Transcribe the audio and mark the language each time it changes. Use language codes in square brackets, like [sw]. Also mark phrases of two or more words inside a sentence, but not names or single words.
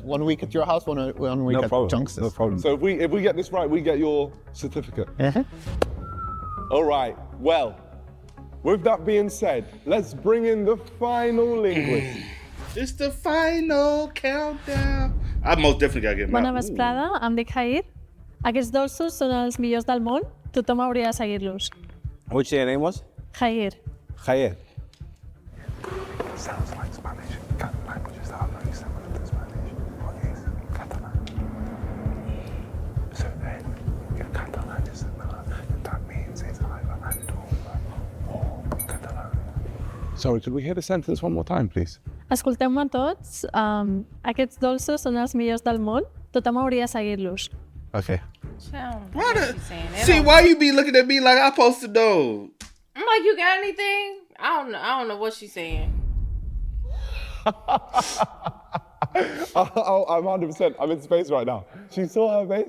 [en] 1 week at your house, one week No at problem. Junks'. No problem. So if we get this right, we get your certificate. All right. Well, with that being said, let's bring in the final linguist. It's the final countdown. I most definitely gotta get [ca] Bona [en] mine. [ca] vesprada, em dic Jair. Aquests dolços són els millors del món. Tothom hauria de seguir-los. [en] Which your name was? Jair. Jair. Sounds like Spanish. Languages that are very similar to Spanish. What is Catalan? So then, if Catalan is similar, that means it's either Andorra or Catalan. Sorry, could we hear the sentence one more time, please? [ca] Escolteu-me tots. Aquests dolços són els millors del món. Tothom hauria de seguir-los. [en] Okay. See, why you be looking at me like I supposed to know? I'm like, you got anything? I don't know what she's saying. I'm 100%. I'm in space right now. She saw her face.